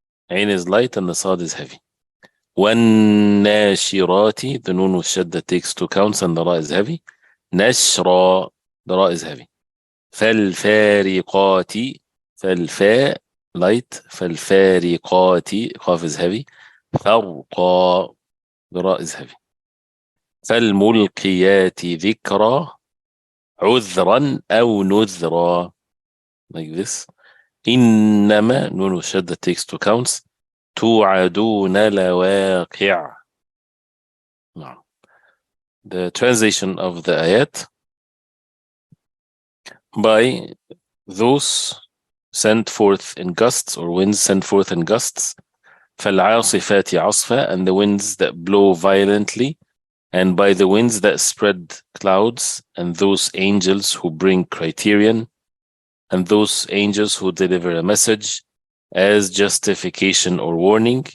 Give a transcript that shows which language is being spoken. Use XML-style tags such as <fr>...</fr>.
<en>Ain is light and the sad is heavy. والناشرات, the noon with shadda takes 2 counts and the ra is heavy. نشرا, the ra is heavy. فالفارقات. فالفاء light. فالفارقات, قاف is heavy. فرقا, the ra is heavy.</en> <ar>فالملقيات ذكرا. عذرا أو نذرا,</ar> <en>like this. إنما,</en> <ar>نون وشدة</ar> <en>takes 2 counts.</en> <ar>توعدون لواقع.</ar> <en>Now, the translation of the ayat: by those sent forth in gusts, or winds sent forth in gusts,</en> <ar>فالعاصفات عصفا,</ar> <en>and the winds that blow violently, and by the winds that spread clouds, and those angels who bring criterion, and those angels who deliver a message as justification or warning.</en>